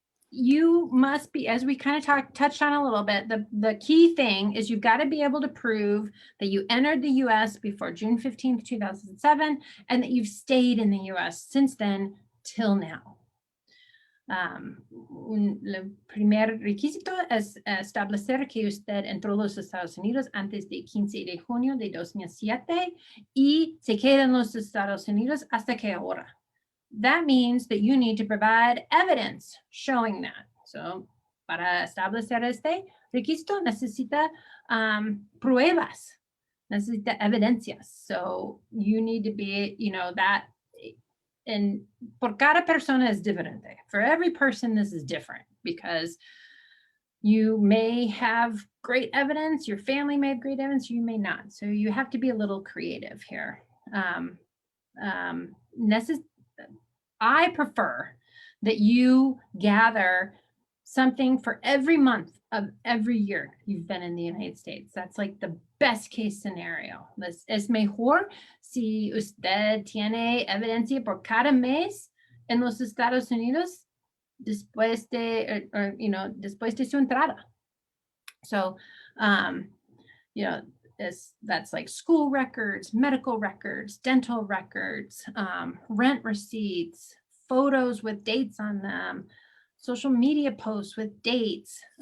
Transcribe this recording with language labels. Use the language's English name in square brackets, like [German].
[English] You must be, as we kind of touched on a little bit, the key thing is you've got to be able to prove that you entered the U.S. before June 15th, 2007, and that you've stayed in the U.S. since then till now. [Spanish] El primer requisito es establecer que usted entró a los Estados Unidos antes del 15 de junio de 2007 y se queda en los Estados Unidos hasta que ahora. [English] That means that you need to provide evidence showing that. [Spanish] So, para establecer este requisito necesita pruebas, necesita evidencias. [English] So, you need to be, that. And [Spanish] por cada persona [English] is diferente. For every person, this is different because you may have great evidence, your family may have great evidence, you may not. So you have to be a little creative here. I prefer that you gather something for every month of every year you've been in the United States. That's like the best case scenario. [Spanish] Es mejor si usted tiene evidencia por cada mes en los Estados Unidos después de, después de su entrada. [English] So, that's like school records, medical records, dental records, rent receipts, photos with dates on them, social media posts with dates,